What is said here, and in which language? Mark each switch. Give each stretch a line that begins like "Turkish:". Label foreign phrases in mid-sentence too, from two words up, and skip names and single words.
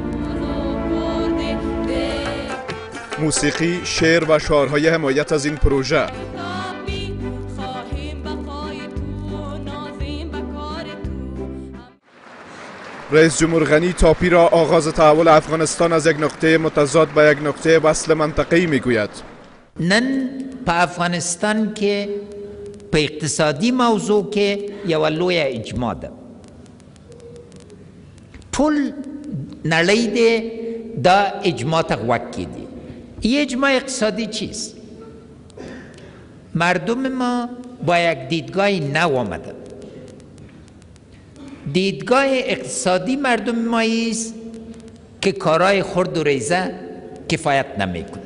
Persian: موسیقی، شعر و شعارهای حمایت از این پروژه. رئیس جمهور غنی تاپی را آغاز تحول افغانستان از یک نقطه متضاد به یک نقطه وصل منطقه‌ای میگوید.
Pashto: نن په افغانستان کې په اقتصادي موضوع کې یو لوی اجماع ده. ټول نړۍ دې دا اجماع ته غوږ کړي.
Persian: این اجماع اقتصادی چیست؟ مردم ما با یک دیدگاه نو آمدن. دیدگاه اقتصادی مردم ما است که کارهای خرد و ریزه کفایت نمیکنه.